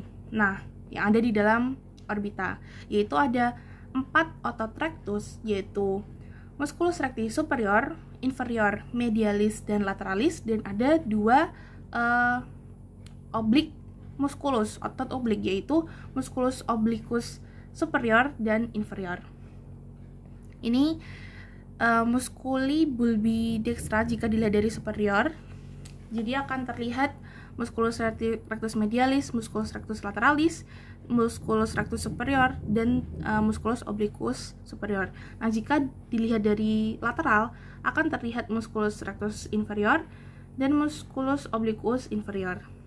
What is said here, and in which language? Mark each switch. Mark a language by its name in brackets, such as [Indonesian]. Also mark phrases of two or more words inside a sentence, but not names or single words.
[Indonesian] Nah, yang ada di dalam orbita, yaitu ada 4 otot rectus, yaitu [Latin] musculus recti superior, inferior, medialis, [Indonesian] dan lateralis, dan ada 2 oblik musculus, otot oblik, yaitu [Latin] musculus obliquus superior [Indonesian] dan inferior. Ini [Latin] musculi bulbi dextra [Indonesian] jika dilihat dari superior, jadi akan terlihat [Latin] musculus rectus medialis, musculus rectus lateralis, musculus rectus superior, [Indonesian] dan [Latin] musculus obliquus superior. [Indonesian] Nah, jika dilihat dari lateral, akan terlihat [Latin] musculus rectus inferior [Indonesian] dan [Latin] musculus obliquus inferior.